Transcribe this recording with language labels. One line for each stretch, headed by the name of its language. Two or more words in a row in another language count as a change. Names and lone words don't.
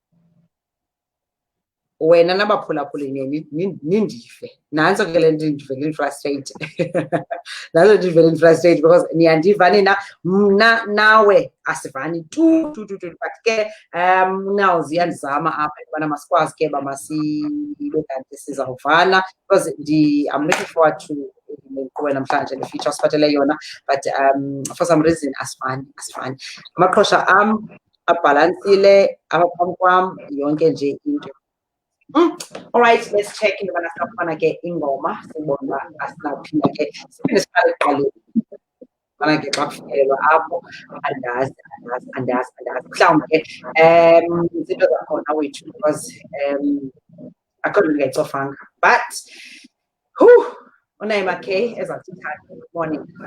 Xhosa: Wena nabaphulaphuli nindive nantso ke le nto ndivele frustrated nazo ndivele frustrated because niyandiva nina mna nawe asivani tu but ke now ziyandizama apha ubana masikwazi ke masibe kanti sizawuvana because
English: I'm looking forward to
Xhosa: nkqubo namhlanje le feature osiphathele yona but
English: for some reason
Xhosa: asifani amaqhosha am abhalansile apha phambi kwam yonke nje into.
English: All right, let's check in the
Xhosa: manasafana ke ingoma sibona asinaphinda ke siphinde siqale. Ngake kwakufikelwa apho andazi mhlawumbe izinto zakhona wethu because akho nto ndingayicofanga but unayima K ezathi
English: good morning